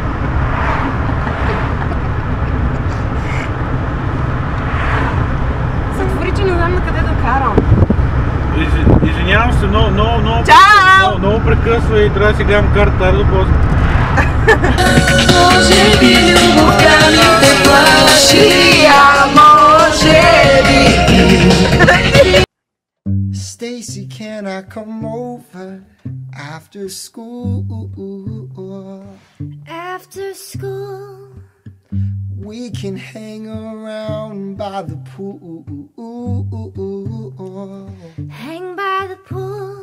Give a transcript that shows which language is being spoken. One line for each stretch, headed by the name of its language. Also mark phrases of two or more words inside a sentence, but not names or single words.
Bulgarian: Затвори, че не знам на къде да карам. Извинявам се, Чао! много прекъсва и трябва да си гледам карта, до после. Може би любовта ми те плаши, а може би.
English: Stacy, can I come over after school? After school, We can hang around by the pool. hang by the pool.